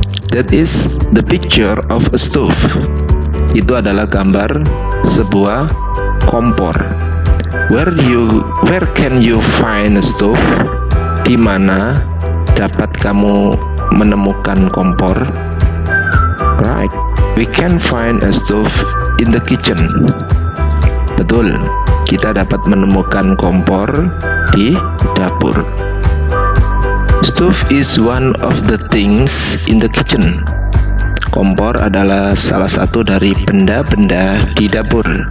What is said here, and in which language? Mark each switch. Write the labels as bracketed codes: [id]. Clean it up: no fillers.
[en] That is the picture of a stove. [id] Itu adalah gambar sebuah kompor. [en] Where can you find a stove? [id] Di mana dapat kamu menemukan kompor? [en] Right, we can find a stove in the kitchen. [id] Betul, kita dapat menemukan kompor di dapur. [en] Stove is one of the things in the kitchen. [id] Kompor adalah salah satu dari benda-benda di dapur.